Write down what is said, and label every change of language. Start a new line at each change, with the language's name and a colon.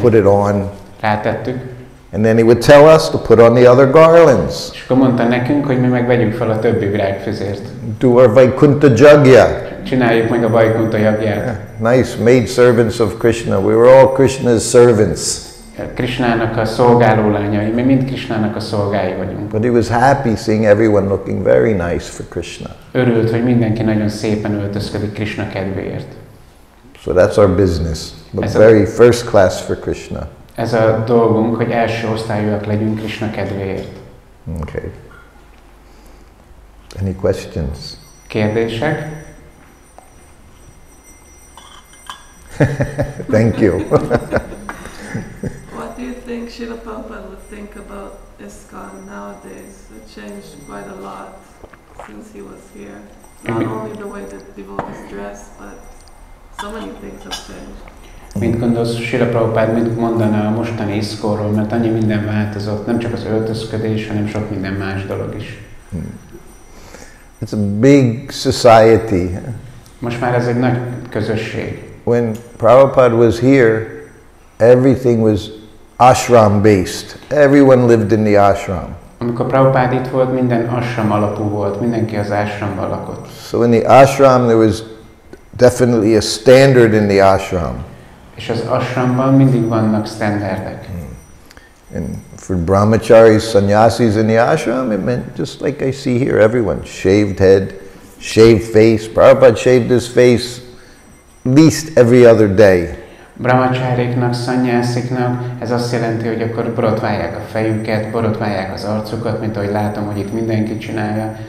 English: Put it on.
Hungarian: Rátettük.
English: And then he would tell us to put on the other garlands.
Hungarian: És akkor mondta nekünk, hogy mi meg vegyük fel a többi virágfüzért.
English: Do our Vaikuntha Jagya.
Hungarian: Csináljuk meg a Vaikuntha Jagyát.
English: Nice, made servants of Krishna. We were all Krishna's servants.
Hungarian: Krishnának a szolgáló lányai, mi mind Krishnának a szolgái vagyunk.
English: But he was happy seeing everyone looking very nice for Krishna.
Hungarian: Örült, hogy mindenki nagyon szépen öltözködik Krishna kedvéért.
English: So that's our business, but very first class for Krishna.
Hungarian: Ez a dolgunk, hogy első osztályúak legyünk Krishna kedvéért.
English: Okay. Any questions?
Hungarian: Kérdések?
English: Thank you. What do you think Srila Prabhupada would think about ISKCON nowadays? It changed quite a lot since he was here. Not only the way that devotees dress, but so many things have changed.
Hungarian: Mit gondolsz, Srila Prabhupada mit mondana a mostani ISKCON-ról, mert annyi minden változott, nem csak az öltözködés, hanem sok minden más dolog is.
English: It's a big society.
Hungarian: Most már ez egy nagy közösség.
English: When Prabhupada was here, everything was ashram-based. Everyone lived in the ashram.
Hungarian: Amikor Prabhupada itt volt, minden ashram alapú volt, mindenki az ashramban lakott.
English: So in the ashram there was definitely a standard in the ashram.
Hungarian: És az ashramban mindig vannak standardek.
English: And for brahmacharis, sannyasis in the ashram, it meant just like I see here, everyone, shaved head, shaved face. Prabhupada shaved his face at least every other day.
Hungarian: Brahmachariknak, szannyásziknak ez azt jelenti, hogy akkor borotválják a fejüket, borotválják az arcukat, mint ahogy látom, hogy itt mindenki csinálja.